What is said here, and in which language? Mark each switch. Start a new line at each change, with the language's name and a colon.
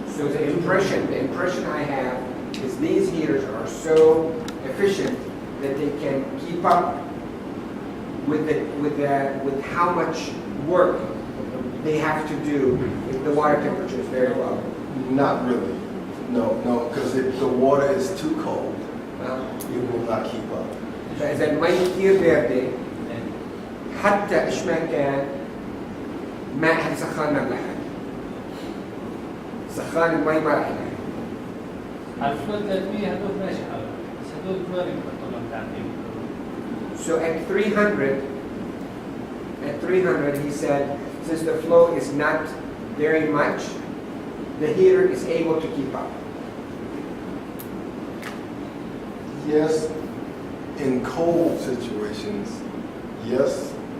English: So the impression I have is these heaters are so efficient that they can keep up with how much work they have to do if the water temperature is very low. Not really. No, because if the water is too cold, it will not keep up.
Arabic: فإذا المي كثير باردة حتى إيش ما كان ما رح يسخن ملحق. سخان المي ما رح يلحق. على الفلو 300 هدول ماشي حالهم بس هدول جباري بحطوا لهم تعقيم.
English: So at 300 he said, since the flow is not very much, the heater is able to keep up. Yes, in cold situations, yes,